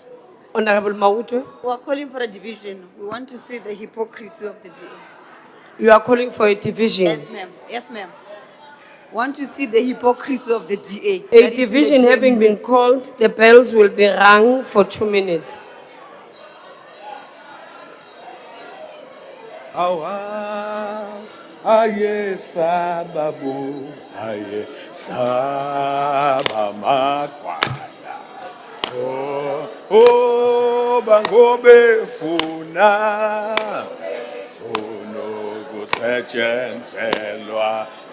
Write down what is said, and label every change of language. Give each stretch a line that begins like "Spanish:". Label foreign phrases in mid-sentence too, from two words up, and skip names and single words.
English: Honorable Mautwe, we are calling for a division. We want to see the hypocrisy of the DA. you are calling for a division. Yes, ma'am. Yes, ma'am. Want to see the hypocrisy of the DA. A That is division in the having been called, the bells will be rung for 2 minutes. Aye sababu, aye sabamakwala. Oh, bangobe funa, funo kusetshenziswa